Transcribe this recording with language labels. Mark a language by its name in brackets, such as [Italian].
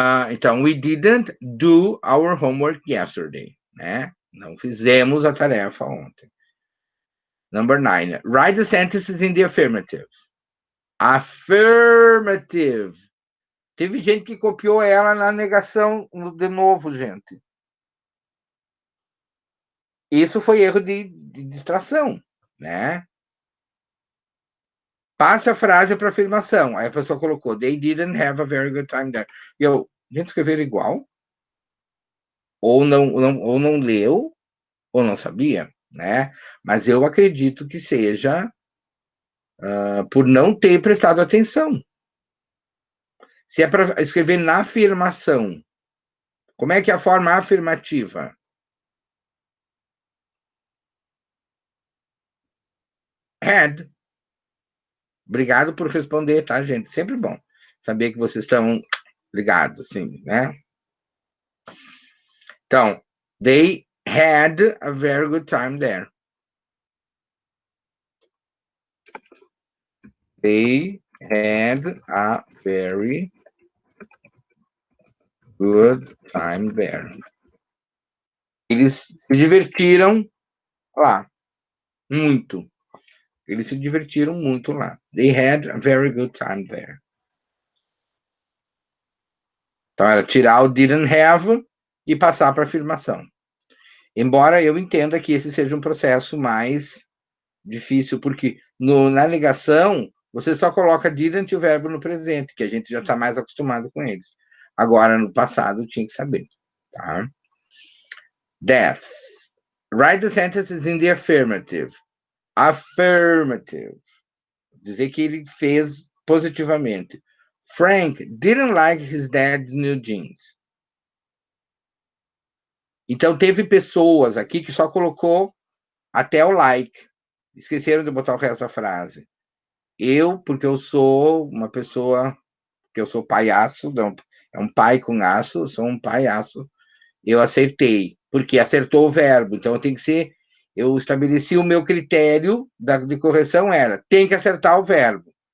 [English] Então, we didn't do our homework yesterday. [Portuguese] Né? Não fizemos a tarefa ontem. [English] Number 9. Write the sentences in the affirmative. Affirmative. [Portuguese] Teve gente que copiou ela na negação de novo, gente. Isso foi erro de distração, né? Passe a frase para afirmação. Aí a pessoa colocou, [English] they didn't have a very good time there. [Portuguese] E eu, gente, escreveram igual? Ou não leu, ou não sabia, né? Mas eu acredito que seja por não ter prestado atenção. Se é para escrever na afirmação, como é que é a forma afirmativa? Had. Obrigado por responder, tá, gente? Sempre bom saber que vocês estão ligados, assim, né? [English] Então, they had a very good time there. They had a very good time there. [Portuguese] Eles se divertiram lá, muito. Eles se divertiram muito lá. [English] They had a very good time there. [Portuguese] Então, era tirar o [English] didn't have [Portuguese] e passar para a afirmação. Embora eu entenda que esse seja um processo mais difícil, porque na negação, você só coloca didn't e o verbo no presente, que a gente já está mais acostumado com eles. Agora, no passado, tinha que saber. Tá? 10. [English] Write the sentences in the affirmative. Affirmative. [Portuguese] Dizer que ele fez positivamente. [English] Frank didn't like his dad's new jeans. [Portuguese] Então, teve pessoas aqui que só colocou até o like. Esqueceram de botar o resto da frase. Porque eu sou uma pessoa, que eu sou palhaço, não, é um pai com aço, eu sou um palhaço, eu acertei, porque acertou o verbo, então eu estabeleci o meu critério de correção tem que acertar o verbo.